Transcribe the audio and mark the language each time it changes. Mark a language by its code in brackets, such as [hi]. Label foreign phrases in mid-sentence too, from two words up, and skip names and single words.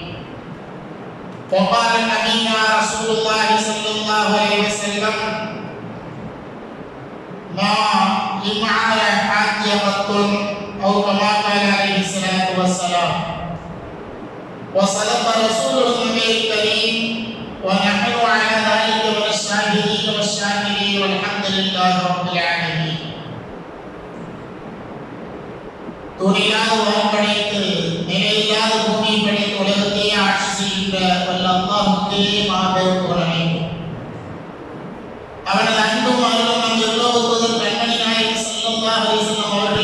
[ar] وقال نبينا رسول الله صلى الله عليه وسلم ما لمعال حاج قط أو كما قال عليه الصلاة والسلام. وصدق رسوله النبي الكريم ونحن على ذلك من الشاهدين والشاكرين والحمد لله رب العالمين. [ta] துணியாத உலகம் படைத்து நிலையில்லாத பூமி படைத்து உலகத்தை ஆட்சி செய்கின்ற வல்ல அல்லாஹ்வுக்கே மாபெரும் புகழ். அவனது அன்பும் அருளும் நம் எல்லோருக்கும் கண்மணி நாயகம் [ar] صلى الله عليه وسلم [ta] அவர்கள்